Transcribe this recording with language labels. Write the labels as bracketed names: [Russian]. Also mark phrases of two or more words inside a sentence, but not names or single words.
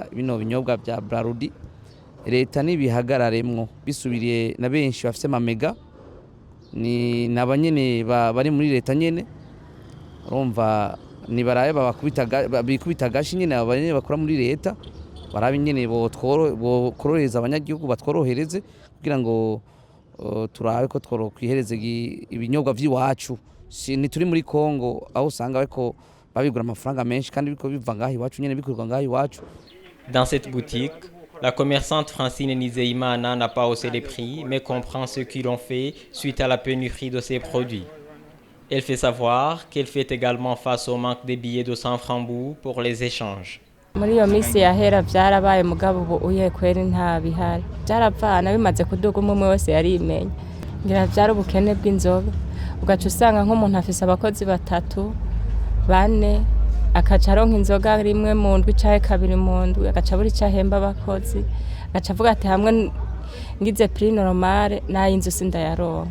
[Rundi] bino binyobwa bya Braludi, leta nibihagararemwo bisubiriye na benshi bafite amamega ni nabanyene bari muri leta nyene, urumva ni baraye bikubita gashi nyene abanyene bakora muri leta barabe nyene bokororeza abanyagihugu batworohereze kugira ngo turabe ko tworokwihereze ibinyobwa vy'iwacu. Ni turi muri Kongo aho usanga bako babigura amafaranga menshi kandi biko biva ngaho iwacu nyene bikurwa ngaho iwacu. [French] Dans cette boutique, la commerçante Francine Nizeimana n'a pas haussé les prix, mais comprend ce qu'ils ont fait suite à la pénurie de ses produits. Elle fait savoir qu'elle fait également face au manque des billets de 100 francs pour les échanges. [Rundi] Muri iyo misi yahera byarabaye mugabo ubu uye kweri nta bihari. Byaravana bimaze kuduga umwe wese yarimenya. Ngira byari ubukene bw'inzoga. Ugaca usanga nk'umuntu afise abakozi 3, 4 akaca aronka inzoga rimwe mu ndwi caye kabiri mu ndwi agaca buri cahemba abakozi agaca avuga ati hamwe ngize [French] prix normale [Rundi] nayo inzu sindayaronka.